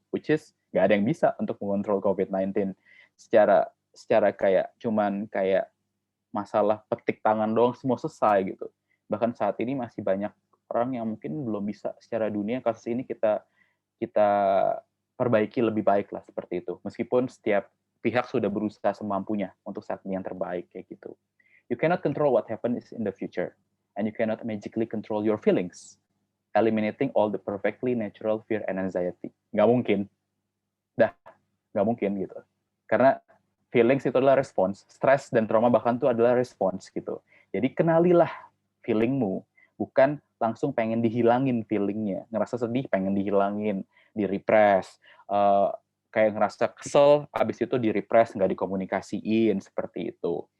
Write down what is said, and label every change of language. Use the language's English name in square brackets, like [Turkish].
[English] Which is, [Indonesian] nggak ada yang bisa untuk mengontrol COVID-19 secara kayak cuman kayak masalah petik tangan doang semua selesai gitu. Bahkan saat ini masih banyak orang yang mungkin belum bisa secara dunia kasus ini kita perbaiki lebih baik lah seperti itu. Meskipun setiap pihak sudah berusaha semampunya untuk saat ini yang terbaik kayak gitu. [English] You cannot control what happens in the future, and you cannot magically control your feelings, eliminating all the perfectly natural fear and anxiety. [Indonesian] Nggak mungkin. Nggak mungkin gitu. Karena feelings itu adalah respons. Stres dan trauma bahkan itu adalah respons gitu. Jadi kenalilah feelingmu, bukan langsung pengen dihilangin feelingnya. Ngerasa sedih pengen dihilangin, di-repress. Kayak ngerasa kesel, habis itu di-repress, nggak dikomunikasiin, seperti itu.